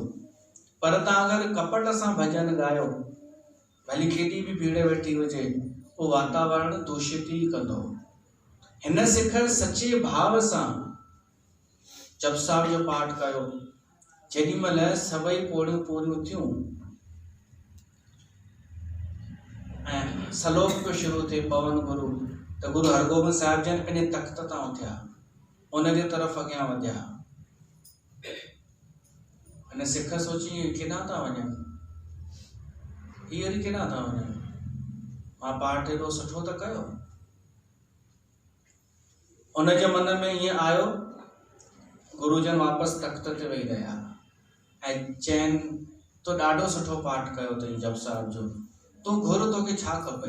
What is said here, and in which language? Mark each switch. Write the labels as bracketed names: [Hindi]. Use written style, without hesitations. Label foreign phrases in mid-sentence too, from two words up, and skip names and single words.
[Sindhi] पर तव्हां अगरि कपट सां भॼन ॻायो, भली केॾी बि भीड़ वेठी हुजे, उहो वातावरण दूषित ई कंदो। हिन सिख सचे भाव सां जप साहिब जो पाठ कयो। जेॾी महिल सभई पोड़ियूं पूरियूं थियूं ऐं सलोक पियो शुरू थिए पवन गुरु, त गुरु हरगोबिंद साहिब जन पंहिंजे तख़्त तां उथिया, उनजे तरफ़ अॻियां वधिया। अने सिख सोची केॾां था वञनि, हीअ केॾां था वञनि, मां पाठ एॾो सुठो त कयो। उनजे मन में ईअं आयो, गुरुजन वापसि तख़्त ते वेही रहिया ऐं चइनि, तो ॾाढो सुठो पाठ कयो अथई जप साहिब जो, तूं घुर तोखे छा खपई।